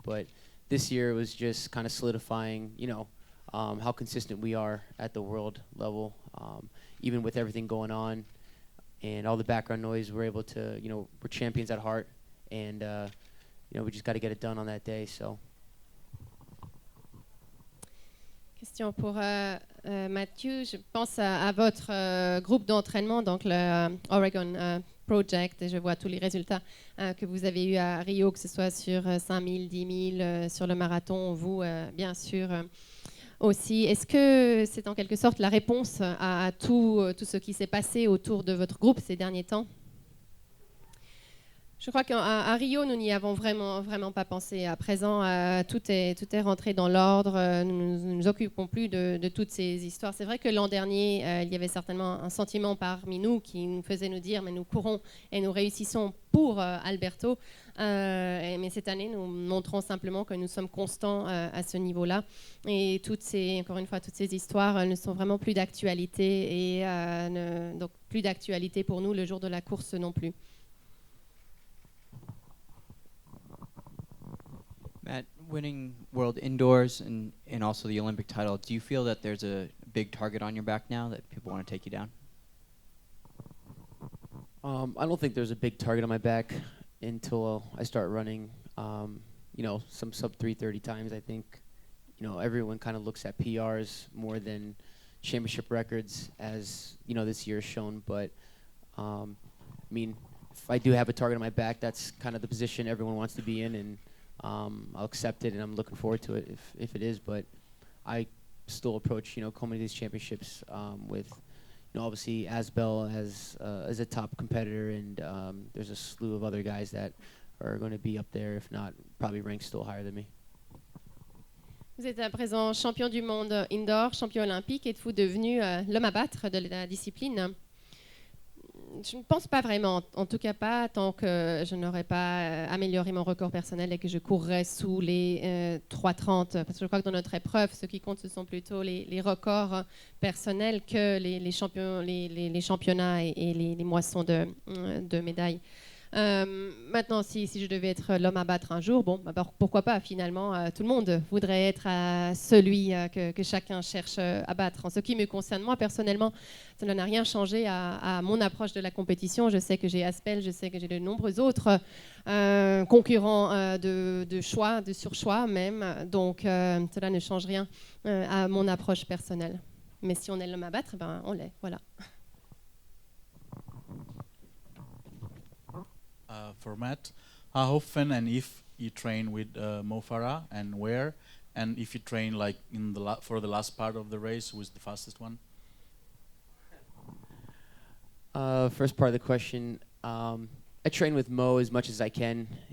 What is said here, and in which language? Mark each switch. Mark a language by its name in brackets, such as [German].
[English] But this year, it was just kind of solidifying, how consistent we are at the world level. Even with everything going on and all the background noise, we're able to, we're champions at heart. And, we just got to get it done on that day, so. [French] Question pour Mathieu. Je pense à votre groupe d'entraînement, donc le Oregon Project, et je vois tous les résultats que vous avez eus à Rio, que ce soit sur 5000, 10 000, sur le marathon, vous, bien sûr, aussi. Est-ce que c'est en quelque sorte la réponse à tout ce qui s'est passé autour de votre groupe ces derniers temps? Je crois qu'à Rio, nous n'y avons vraiment pas pensé. À présent, tout est rentré dans l'ordre. Nous ne nous occupons plus de toutes ces histoires. C'est vrai que l'an dernier, il y avait certainement un sentiment parmi nous qui nous faisait nous dire « mais nous courons et nous réussissons pour Alberto ». Mais cette année, nous montrons simplement que nous sommes constants à ce niveau-là. Et encore une fois, toutes ces histoires ne sont vraiment plus d'actualité. Et donc plus d'actualité pour nous le jour de la course non plus. [English] Matt, winning World Indoors and also the Olympic title, do you feel that there's a big target on your back now that people want to take you down? I don't think there's a big target on my back until I start running, some sub 3:30 times. I think, everyone kind of looks at PRs more than championship records, as this year has shown. But I mean, if I do have a target on my back, that's kind of the position everyone wants to be in, and I'll accept it, and I'm looking forward to it if it is. But I still approach, coming to these championships with, obviously Asbel as a top competitor, and there's a slew of other guys that are going to be up there, if not probably ranked still higher than me. [French] Vous êtes à présent champion du monde indoor, champion olympique. Êtes-vous devenu l'homme à battre de la discipline? Je ne pense pas vraiment, en tout cas pas tant que je n'aurais pas amélioré mon record personnel et que je courrais sous les 3,30. Parce que je crois que dans notre épreuve, ce qui compte, ce sont plutôt les records personnels que les championnats et les moissons de médailles. Maintenant, si je devais être l'homme à battre un jour, pourquoi pas, finalement, tout le monde voudrait être celui que chacun cherche à battre. En ce qui me concerne, moi, personnellement, ça n'a rien changé à mon approche de la compétition. Je sais que j'ai Asbel, je sais que j'ai de nombreux autres concurrents de choix, de surchoix même, donc cela ne change rien à mon approche personnelle. Mais si on est l'homme à battre, on l'est, voilà. [English] For Matt, how often and if you train with Mo Farah, and where, and if you train like in for the last part of the race, who is the fastest one? First part of the question, I train with Mo as much as I can.